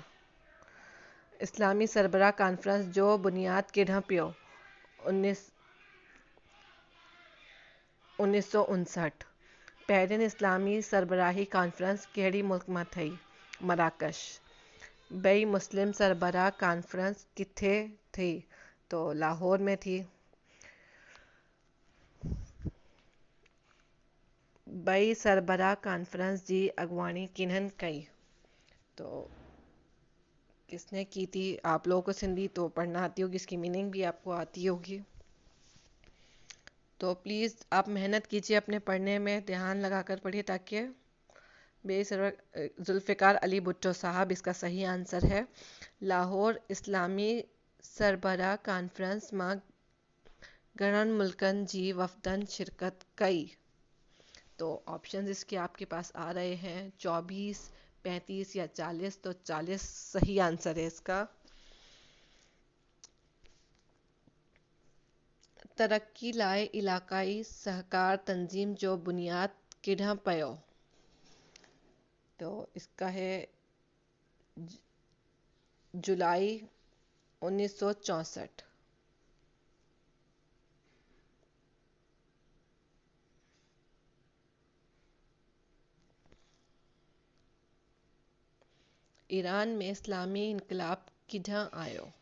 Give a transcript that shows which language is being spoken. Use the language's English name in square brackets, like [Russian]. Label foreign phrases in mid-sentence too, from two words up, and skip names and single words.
[Sindhi] इस्लामी सरबराह कॉन्फ्रेंस जो बुनियाद केॾां पियो? 1959। पहिरियन इस्लामी सरबराही कॉन्फ्रेंस कहिड़ी मुल्क मां थई? मराकश। बई मुस्लिम सरबराह कॉन्फ्रेंस किथे थी? [Urdu] تو لاہور میں تھی. [Sindhi] बई सरबराह कॉन्फ्रेंस जी अगवानी किन्हनि कई? [Urdu] تو کس نے کی تھی? آپ لوگوں کو سندھی تو پڑھنا آتی ہوگی، اس کی مینِنگ بھی آپ کو آتی ہوگی، تو پلیز آپ محنت کیجیے اپنے پڑھنے میں، دھیان لگا کر پڑھیے، تاکہ ذوالفقار علی بھٹو صاحب اس کا صحیح آنسر ہے. [Sindhi] लाहौर इस्लामी सरबराह कॉन्फ्रेंस मां घणनि मुल्कनि जी वफ़दन शिरकत कई? [Urdu] تو آپشنز اس کے آپ کے پاس آ رہے ہیں، 24، 35 یا 40. تو 40 صحیح آنسر ہے اس کا. [Sindhi] तरक्की लाइ इलाक़ाई सहकार तंजीम जो बुनियाद किॾां पियो? [Urdu] تو اس کا ہے جولائی 1964. [Sindhi] ईरान में इस्लामी इनकलाब किॾां आयो?